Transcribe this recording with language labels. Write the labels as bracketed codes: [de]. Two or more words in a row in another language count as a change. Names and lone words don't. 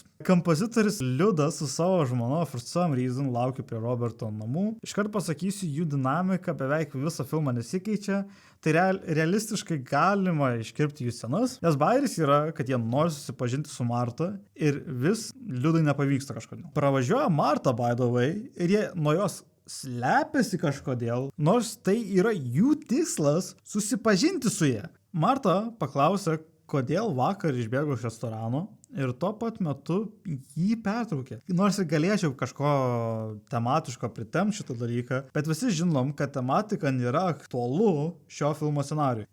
[lt] Kompozitorius Liudas su savo žmona [en] For Some Reason [lt] laukia prie Roberto namų. Iškart pasakysiu, jų dinamika beveik visą filmą nesikeičia. Tai realistiškai galima iškirpti jų scenas, nes bairis yra, kad jie nori susipažinti su Marta ir vis Liudai nepavyksta kažkodėl. Pravažiuoja Marta, [en] by the way, [lt] ir jie nuo jos slepiasi kažkodėl, nors tai yra jų tikslas susipažinti su jie. Marta paklausė, kodėl vakar išbėgo iš restorano ir tuo pat metu jį pertraukė. Nors ir galėčiau kažko tematiško pritemti šitą dalyką, bet visi žinom, kad tematika nėra aktualu šio filmo scenarijui.